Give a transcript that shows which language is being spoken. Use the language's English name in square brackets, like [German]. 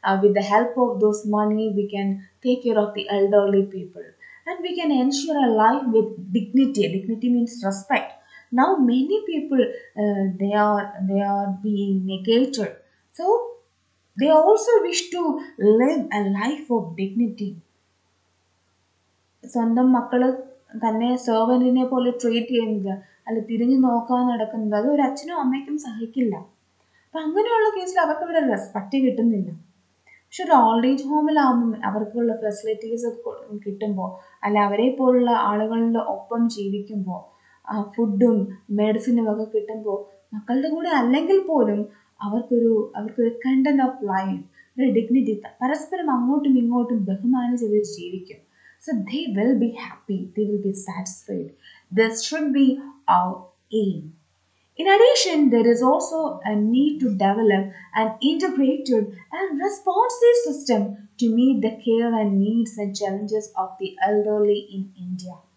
[English] With the help of those money, we can take care of the elderly people. And we can ensure a life with dignity. Dignity means respect. Now many people, they are being negated. So they also wish to live a life of dignity. [Malayalam] സ്വന്തം മക്കള് തന്നെ സെർവന്റിനെ പോലെ treat ചെയ്യുന്നത്, അല്ല തിരിഞ്ഞു നോക്കാൻ നടക്കുന്നത്, അത് ഒരു അച്ഛനും അമ്മയ്ക്കും സഹിക്കില്ല. അപ്പം അങ്ങനെയുള്ള കേസിൽ അവർക്ക് ഇവിടെ റെസ്പെക്റ്റ് കിട്ടുന്നില്ല. പക്ഷെ ഒരു ഓൾഡ് ഏജ് ഹോമിലാകുമ്പം അവർക്കുള്ള ഫെസിലിറ്റീസ് കിട്ടുമ്പോൾ, അല്ല അവരെ പോലുള്ള ആളുകളുടെ ഒപ്പം ജീവിക്കുമ്പോൾ, ഫുഡും മെഡിസിനും ഒക്കെ കിട്ടുമ്പോൾ, മക്കളുടെ കൂടെ അല്ലെങ്കിൽ പോലും അവർക്കൊരു കണ്ടന്റ് ഓഫ് ലൈഫ്, ഒരു ഡിഗ്നിറ്റി, പരസ്പരം അങ്ങോട്ടും ഇങ്ങോട്ടും ബഹുമാനിച്ച് അവർ ജീവിക്കും. [English] So they will be happy, they will be satisfied. This should be our aim. In addition, there is also a need to develop an integrated and responsive system to meet the care and needs and challenges of the elderly in India.